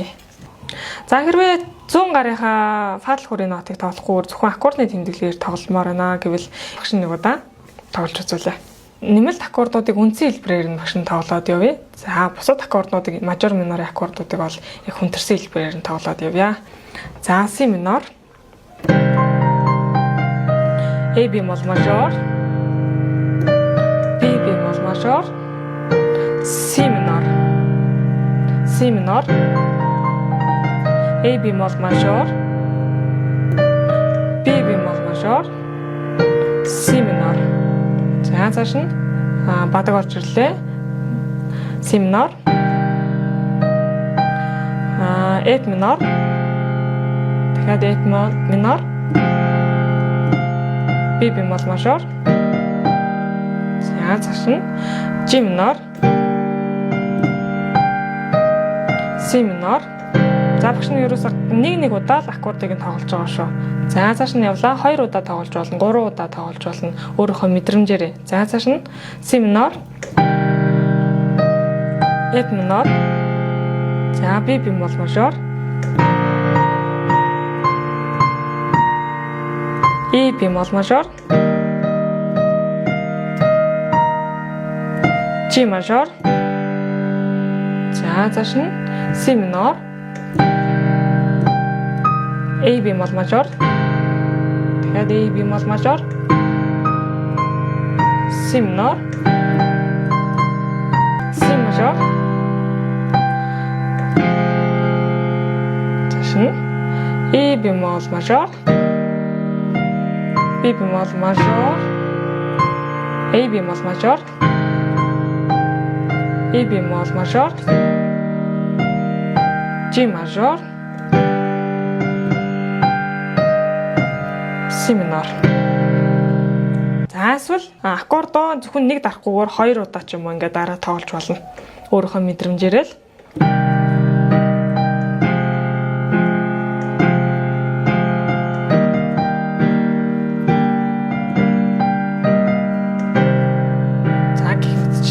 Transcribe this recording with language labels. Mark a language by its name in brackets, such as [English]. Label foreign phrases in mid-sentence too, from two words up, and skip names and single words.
[Mongolian] За хэрвээ 100 гарынхаа фадл хүрийн нотыг тоглохгүйгээр зөвхөн аккордны тэмдэглэлээр тогломоор байна гэвэл багш нэг удаа тоглож үзүүлээ. Нэмэлт аккордуудыг үндсэн хэлбэрээр нь багш нь тоглоод явъя. За бусад аккордуудыг мажор минорын аккордуудыг бол яг хүндрсэн хэлбэрээр нь тоглоод явъя. За си минор, A бемол мажор, B бемол мажор, си минор, A бемол мажор, мажор, си минор. За цааш нь бадаг орж ирлээ. Си минор. Эд минор. Дахиад эд минор. Би бемол мажор. За цааш нь жи минор. Си минор. За багш нь ерөөсөө нэг удаа л аккордыг нь тоглож байгаа шүү. За цааш нь явлаа. 2 удаа тоглож болно, 3 удаа тоглож болно. Өөрийнхөө мэдрэмжээрээ. За цааш нь си минор. Эд минор. За би бемол мажор. И бемол мажор. Жи мажор. За цааш нь си минор. A бемол мажор. Дахиад A бемол мажор. Си минор. Си мажор. Цааш нь E бемол мажор. B бемол мажор. A бемол мажор. E бемол мажор. G мажор. Си минор. За эсвэл аккордоо зөвхөн нэг дарахгүйгээр 2 удаа ч юм уу ингээд дараа тоглож болно. Өөрийнхөө мэдрэмжээрээ л. За гэх мэтчлэн.